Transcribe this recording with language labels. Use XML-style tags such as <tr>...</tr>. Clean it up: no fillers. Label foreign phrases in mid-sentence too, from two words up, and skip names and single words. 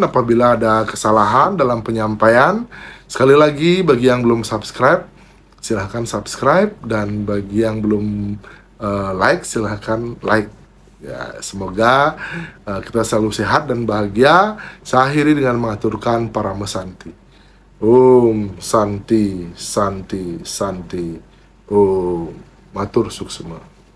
<id>Apabila ada kesalahan dalam penyampaian, sekali lagi bagi yang belum subscribe, silahkan subscribe, dan bagi yang belum like, silahkan like. Ya, semoga kita selalu sehat dan bahagia. Saya akhiri dengan mengaturkan Parama Santi.</id> <sa>Om Santi, Santi, Santi.</sa> <ban>Om Matur Suksema.</ban>